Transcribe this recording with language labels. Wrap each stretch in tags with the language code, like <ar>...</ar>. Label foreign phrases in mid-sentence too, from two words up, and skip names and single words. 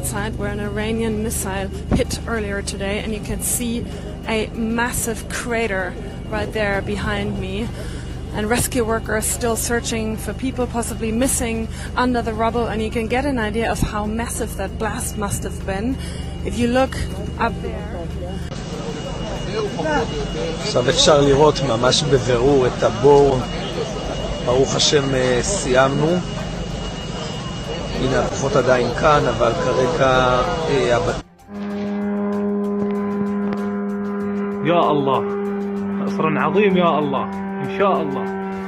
<en>site where an Iranian missile hit earlier today, and you can see a massive crater right there behind me. And rescue workers still searching for people possibly missing under the rubble, and you can get an idea of how massive that blast must have been. If you look up there.</en> <he>עכשיו אפשר לראות ממש בבירור את הבור. ברוך השם סיימנו. הנה הכוחות עדיין כאן, אבל כרגע</he> <ar>يا الله نصر عظيم يا الله إن شاء الله</ar>